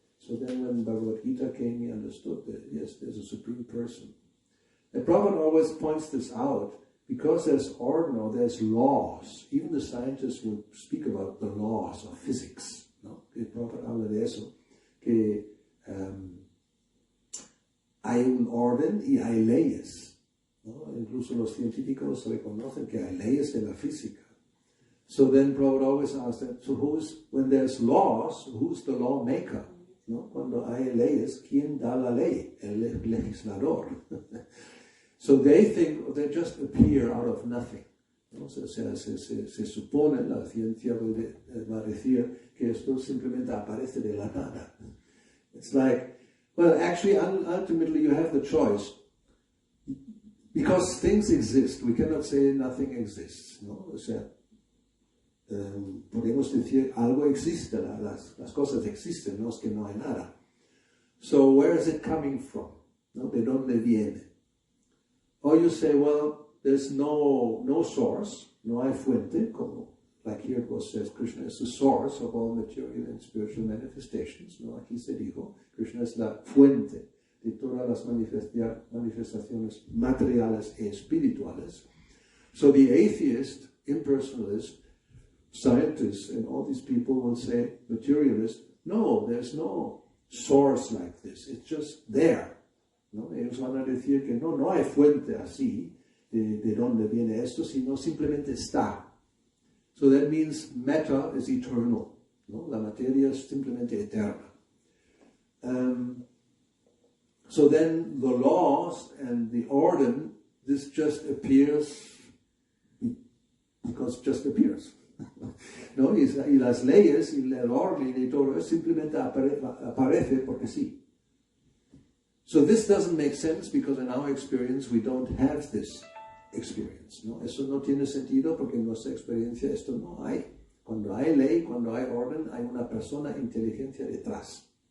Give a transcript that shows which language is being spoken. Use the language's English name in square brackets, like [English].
[English] So then when Bhagavad Gita came, he understood that, yes, there's a supreme person. And Prabhupada always points this out, because there's order, or there's laws. Even the scientists would speak about the laws of physics. [Spanish] ¿No? Que Prabhupada habla de eso, que hay un orden y hay leyes. ¿No? Incluso los científicos reconocen que hay leyes de la física. [English] So then Prabhupada always asks them, so when there's laws, who's the lawmaker? [Spanish] ¿No? Cuando hay leyes, ¿quién da la ley? El legislador. [English] So they think they just appear out of nothing. [Spanish] ¿No? O sea, se supone, la ciencia va a decir que esto simplemente aparece de la nada. [English] It's like, well, actually, ultimately you have the choice. Because things exist, we cannot say nothing exists. [Spanish] ¿No? O sea, podemos decir algo existe, las cosas existen, no es que no hay nada. [English] So where is it coming from? [Spanish] ¿No? ¿De dónde viene? [English] Or you say, well, there's no source, [Spanish] no hay fuente, como, [English] like here it was says, Krishna is the source of all material and spiritual manifestations. [Spanish] ¿No? Aquí se dijo, Krishna es la fuente de todas las manifestaciones materiales e espirituales. [English] So the atheist, impersonalist, scientists and all these people will say, materialist, no, there's no source like this, it's just there. [Spanish] ¿No? Ellos van a decir que no hay fuente así, de dónde viene esto, sino simplemente está. [English] So that means matter is eternal. [Spanish] ¿No? La materia es simplemente eterna. [English] So then the laws and the order, this just appears because it just appears. [Spanish] ¿No? Y las leyes y el orden y todo simplemente aparece porque sí. [English] So this doesn't make sense because in our experience we don't have this experience. [Spanish] ¿No? Eso no tiene sentido porque en nuestra experiencia esto no hay. Cuando hay ley, cuando hay orden, hay una persona, inteligencia detrás.